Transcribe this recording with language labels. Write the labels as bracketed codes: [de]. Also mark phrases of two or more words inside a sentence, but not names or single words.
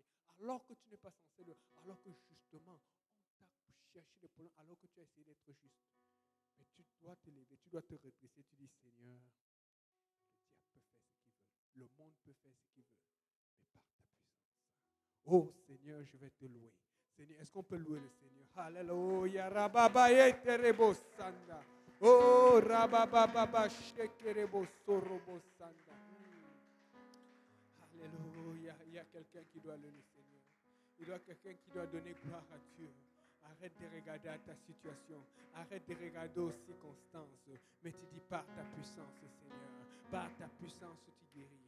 [fr] Alors que tu n'es pas censé louer, alors que justement on t'a cherché des problèmes, alors que tu as essayé d'être juste. Mais tu dois te lever, tu dois te redresser. Tu dis, Seigneur, le diable peut faire ce qu'il veut. Le monde peut faire ce qu'il veut. Mais par ta puissance. Oh Seigneur, je vais te louer. Seigneur, est-ce qu'on peut louer le Seigneur? Alléluia. Rababaye terebo sanda. Oh rabababa shekerebo sorobo sanda. Alléluia. Il y a quelqu'un qui doit louer le Seigneur. Il y a quelqu'un qui doit donner gloire à Dieu. Arrête de regarder à ta situation. Arrête de regarder aux circonstances. Mais tu dis par ta puissance, Seigneur. Par ta puissance, tu guéris.